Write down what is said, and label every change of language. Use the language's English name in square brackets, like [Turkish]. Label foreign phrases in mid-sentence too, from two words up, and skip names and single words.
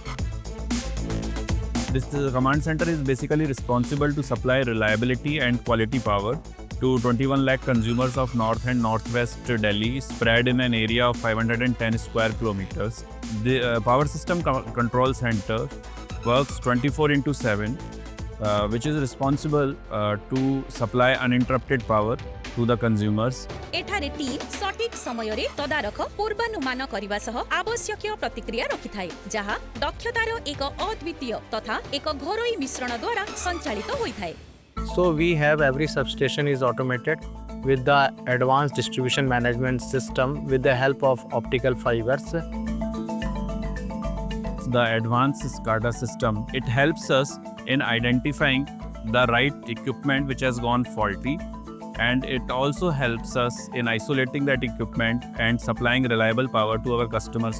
[English] This command center is basically responsible to supply reliability and quality power to 21 lakh consumers of North and Northwest Delhi, spread in an area of 510 square kilometers. The power system control center works 24/7, which is responsible to supply uninterrupted power to the consumers. [Odia] ଏଠାରେ ଟିମ ସଟୀକ ସମୟ ରେ ତଦାରଖ ପୂର୍ବାନୁମାନ କରିବା ସହ ଆବଶ୍ୟକ ପ୍ରତିକ୍ରିୟା ରଖିଥାଏ, ଯାହା ଦକ୍ଷତାର ଏକ ଅଦ୍ୱିତୀୟ ତଥା ଏକ ଘରୋଇ ମିଶ୍ରଣ ଦ୍ୱାରା ସଞ୍ଚାଳିତ ହୋଇଥାଏ। [English] So we have every substation is automated with the advanced distribution management system with the help of optical fibers. The advanced SCADA system, it helps us in identifying the right equipment which has gone faulty, and it also helps us in isolating that equipment and supplying reliable power to our customers.